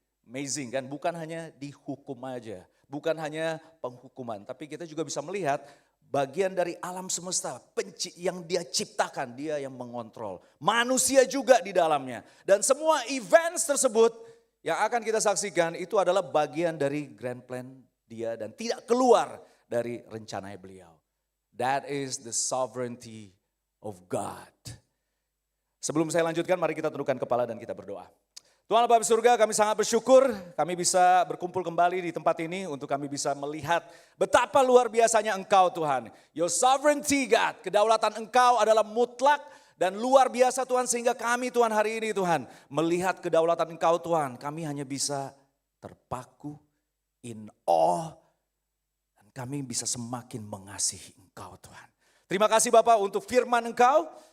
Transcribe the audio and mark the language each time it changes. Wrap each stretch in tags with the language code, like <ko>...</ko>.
<id>Amazing kan, bukan hanya dihukum aja, bukan hanya penghukuman, tapi kita juga bisa melihat bagian dari alam semesta yang dia ciptakan, dia yang mengontrol. Manusia juga di dalamnya. Dan semua events tersebut yang akan kita saksikan itu adalah bagian dari grand plan dia dan tidak keluar dari rencana beliau.</id> <en>That is the sovereignty of God.</en> <id>Sebelum saya lanjutkan, mari kita tundukkan kepala dan kita berdoa. Tuhan Bapa di surga, kami sangat bersyukur kami bisa berkumpul kembali di tempat ini untuk kami bisa melihat betapa luar biasanya Engkau Tuhan.</id> <en>Your sovereignty God,</en> <id>kedaulatan Engkau adalah mutlak dan luar biasa Tuhan, sehingga kami Tuhan hari ini Tuhan melihat kedaulatan Engkau Tuhan, kami hanya bisa terpaku,</id> <en>in awe,</en> <id>dan kami bisa semakin mengasihi Engkau Tuhan. Terima kasih Bapak untuk firman Engkau.</id>